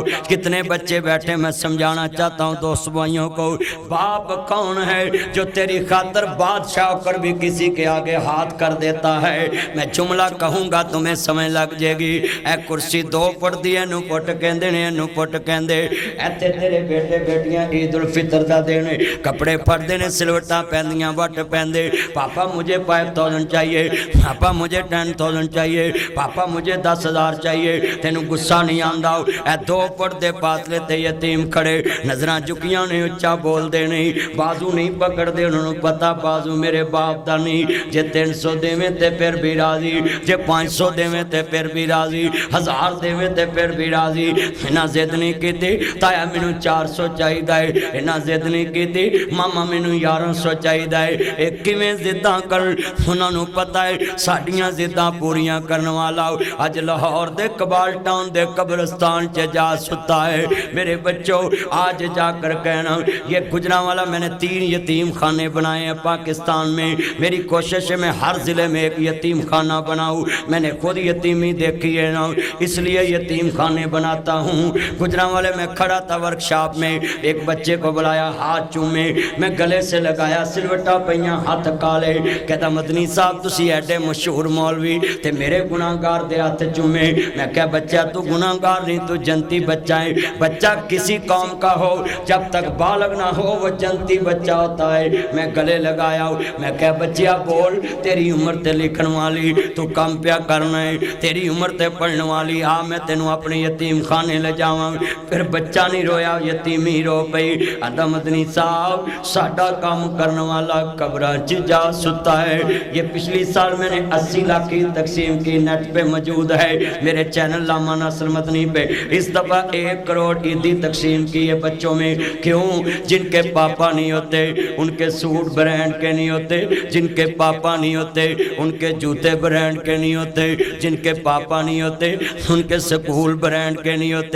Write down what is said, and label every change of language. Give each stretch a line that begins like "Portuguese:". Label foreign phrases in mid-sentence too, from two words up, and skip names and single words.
Urdu: کتنے بچے بیٹھے، میں سمجھانا چاہتا ہوں دوست بھائیوں کو، باپ کون ہے جو تیری خاطر بادشاہ ہو کر بھی کسی کے آگے ہاتھ کر دیتا ہے؟ میں جملہ کہوں گا تمہیں سمجھ لگ جائے گی۔
Punjabi: اے کرسی دو پڑ دی ہے نو پٹ کہندے نے، نو پٹ کہندے ایتھے تیرے بیٹے بیٹیاں عید الفطر دا دینے، کپڑے پڑ دینے، سلوٹاں پہندیاں، وٹ پہندے،
Urdu: پاپا مجھے 5000 چاہیے، پاپا مجھے 10000 چاہیے، پاپا مجھے 10000 چاہیے۔
Punjabi: تینوں غصہ نہیں آندا؟ اے دو پڑ دے پاسلے تے یتیم کھڑے، نظراں جھکیاں نے، اچھا بول دے نہیں، بازو نہیں پکڑ دے، انہوں نے پتا بازو میرے باپ دا نہیں۔ جے 300 دیویں تے پھر بھی راضی، جے 500 دیویں تے پھر بھی راضی، 1000 دیویں تے پھر بھی راضی۔ انہاں ضد نہیں کیتی تایا مینوں 400 چاہیدا ہے، انہاں ضد نہیں کیتی ماما مینوں 1100 چاہیدا ہے۔ اے کیویں ضداں کر، انہاں نوں پتہ ہے ساڈیاں ضداں پوریاں کرن والا اج لاہور دے کبال ٹاؤن دے قبرستان چ جا ستا ہے۔
Urdu: میرے بچوں آج جا کر کہنا، یہ گجرانوالا میں نے 3 یتیم خانے بنائے ہیں پاکستان میں، میری کوشش ہے میں ہر ضلع میں ایک یتیم خانہ بناؤں۔ میں نے خود یتیمی دیکھی ہے نا، اس لیے یتیم خانے بناتا ہوں۔ گجرانوالے میں کھڑا تھا ورکشاپ میں، ایک بچے کو بلایا، ہاتھ چومے، میں گلے سے لگایا، سلوٹا پہیاں ہاتھ کالے، کہتا مدنی صاحب
Punjabi: تسی ایڈے مشہور مولوی تے میرے گناہگار دے ہاتھ چومے۔
Urdu: میں کہا بچہ تو گناہگار نہیں، تو جنتی بچہ ہے۔ بچہ کسی قوم کا ہو جب تک بالغ نہ ہو وہ جنتی بچہ ہوتا ہے۔
Punjabi: میں گلے لگایا، میں کہا بچیا بول، تیری عمر تے لکھن والی، تو کم پیا کرنا ہے، تیری عمر تے پڑھن والی، آ میں تینوں اپنے یتیم خانے لے جاواں۔
Urdu: پھر بچہ نہیں رویا،
Punjabi: یتیمی رو پئی۔ آندا مدنی صاحب ساڈا کام کرن والا قبراں چ جا ستا ہے۔
Urdu: یہ پچھلی سال میں نے 80 لاکھ کی تقسیم کی، نیٹ پہ موجود ہے میرے چینل لاما ناصر مدنی پہ۔ اس دفعہ 1 کروڑ عیدی تقسیم کی ہے بچوں میں۔ کیوں؟ جن کے پاپا نہیں ہوتے ان کے سوٹ برانڈ کے نہیں ہوتے، جن کے پاپا نہیں ہوتے ان کے جوتے برانڈ کے نہیں ہوتے، جن کے پاپا نہیں ہوتے ان کے سکول برانڈ کے نہیں ہوتے۔